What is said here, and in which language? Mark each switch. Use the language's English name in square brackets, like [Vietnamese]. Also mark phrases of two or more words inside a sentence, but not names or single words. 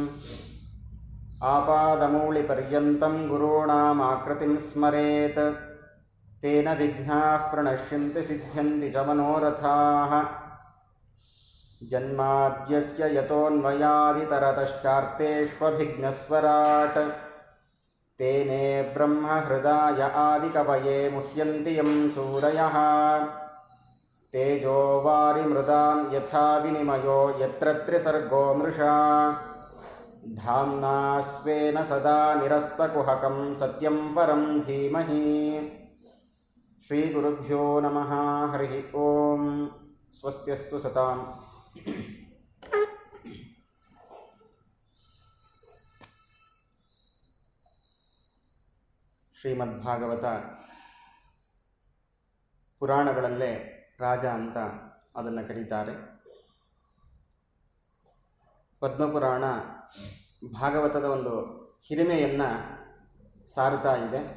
[Sanskrit] ಆಪಾದಮೂಳಿಪರ್ಯಂತಂ ಗುರುಣಾಮಾಕೃತಿಂ ಸ್ಮರೇತ್ ತೇನ ವಿಘ್ನಾಃ ಪ್ರಣಶ್ಯಂತಿ ಸಿದ್ಧ್ಯಂತಿ ಚ ಮನೋರಥಾಃ. ಜನ್ಮಾದ್ಯಸ್ಯ ಯತೋನ್ಮಯಾದಿತರತಶ್ಚಾರ್ಥೇಷ್ವಭಿಘ್ನಸ್ವರಾಟ್ ತೇನೇ ಬ್ರಹ್ಮ ಹೃದಯ ಆದಿಕವಯೇ ಮುಹ್ಯಂತಿ ಯಂ ಸೂರಯಃ. ತೇಜೋ ವಾರಿಮೃದಾನ್ ಯಥಾ ವಿನಿಮಯೋ ಯತ್ರ ತ್ರಿಸರ್ಗೋ ಮೃಷಾ. ಧಾಮ್ನಾ ಸ್ವೇನ ಸದಾ ನಿರಸ್ತಕುಹಕಂ ಸತ್ಯಂ ಪರಂ ಧೀಮಹಿ. ಶ್ರೀಗುರುಭ್ಯೋ ನಮಃ ಹರಿ ಓಂ. ಸ್ವಸ್ತ್ಯಸ್ತು ಸತಾಂ. [Kannada] ಶ್ರೀಮದ್ಭಾಗವತ ಪುರಾಣಗಳಲ್ಲೇ ರಾಜ ಅಂತ ಅದನ್ನು ಕರೀತಾರೆ. ಪದ್ಮಪುರಾಣ ಭಾಗವತದ ಒಂದು ಹಿರಿಮೆಯನ್ನು ಸಾರುತ್ತಾ ಇದೆ.